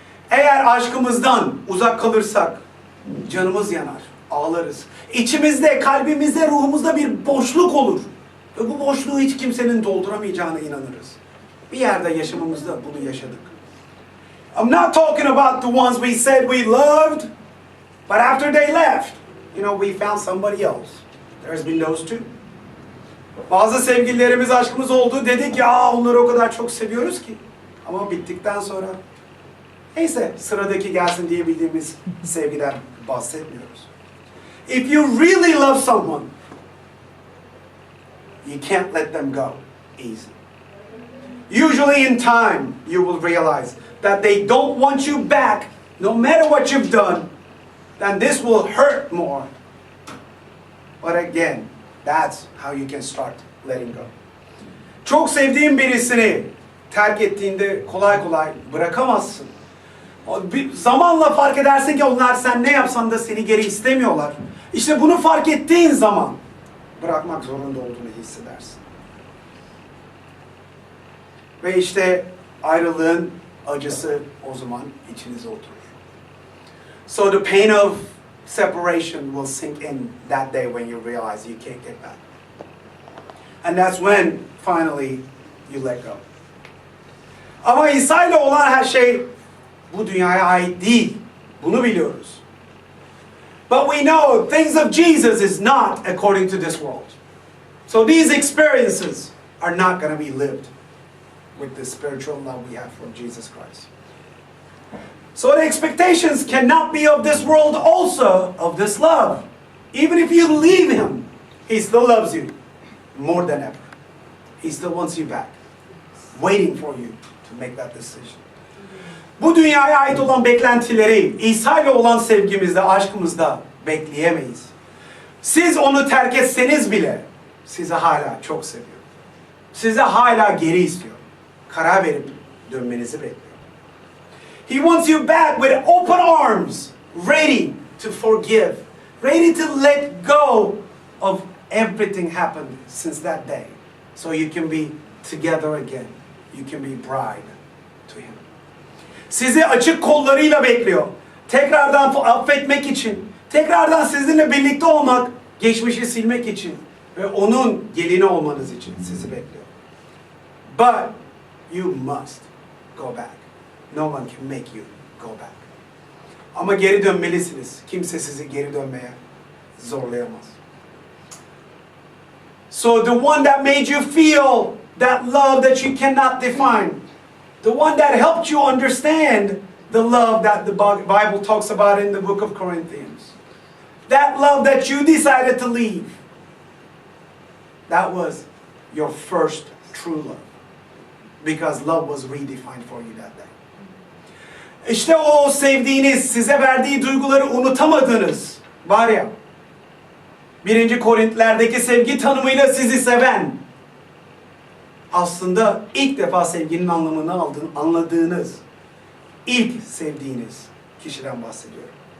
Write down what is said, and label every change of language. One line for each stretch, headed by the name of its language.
Turkish: Eğer aşkımızdan uzak kalırsak canımız yanar, ağlarız. İçimizde, kalbimizde, ruhumuzda bir boşluk olur. Ve bu boşluğu hiç kimsenin dolduramayacağına inanırız. Bir yerde yaşamımızda bunu yaşadık.
English: I'm not talking about the ones we said we loved, but after they left, we found somebody else. There's been those too.
Turkish: Bazı sevgililerimiz, aşkımız oldu. Dedik ya onları o kadar çok seviyoruz ki. Ama bittikten sonra neyse sıradaki gelsin diyebildiğimiz sevgiden bahsetmiyoruz.
English: If you really love someone, you can't let them go easy. Usually in time you will realize that they don't want you back no matter what you've done, then this will hurt more. But again, that's how you can start letting go.
Turkish: Çok sevdiğin birisini terk ettiğinde kolay kolay bırakamazsın. Zamanla fark edersin ki onlar sen ne yapsan da seni geri istemiyorlar. İşte bunu fark ettiğin zaman bırakmak zorunda olduğunu hissedersin. Ve işte ayrılığın acısı o zaman içinize oturur.
English: So the pain of separation will sink in that day when you realize you can't get back. And that's when finally you let go.
Turkish: Ama İsa ile olan her şey bu dünyaya ait değil. Bunu biliyoruz.
English: But we know things of Jesus is not according to this world. So these experiences are not going to be lived with the spiritual love we have from Jesus Christ. So the expectations cannot be of this world also, of this love. Even if you leave Him, He still loves you more than ever. He still wants you back, waiting for you to make that decision.
Turkish: Bu dünyaya ait olan beklentileri İsa ile olan sevgimizde, aşkımızda bekleyemeyiz. Siz onu terk etseniz bile sizi hala çok seviyor. Sizi hala geri istiyor. Karar verip dönmenizi bekliyor.
English: He wants you back with open arms, ready to forgive, ready to let go of everything happened since that day. So you can be together again. You can be bride to Him.
Turkish: Sizi açık kollarıyla bekliyor. Tekrardan affetmek için, tekrardan sizinle birlikte olmak, geçmişi silmek için ve onun gelini olmanız için sizi bekliyor.
English: But you must go back. No one can make you go back.
Turkish: Ama geri dönmelisiniz. Kimse sizi geri dönmeye zorlayamaz.
English: So the one that made you feel that love that you cannot define, the one that helped you understand the love that the Bible talks about in the book of Corinthians, that love that you decided to leave, that was your first true love. Because love was redefined for you that day.
Turkish: İşte o sevdiğiniz, size verdiği duyguları unutamadığınız var ya, 1. Korintlilerdeki sevgi tanımıyla sizi seven, aslında ilk defa sevginin anlamını anladığınız, ilk sevdiğiniz kişiden bahsediyorum.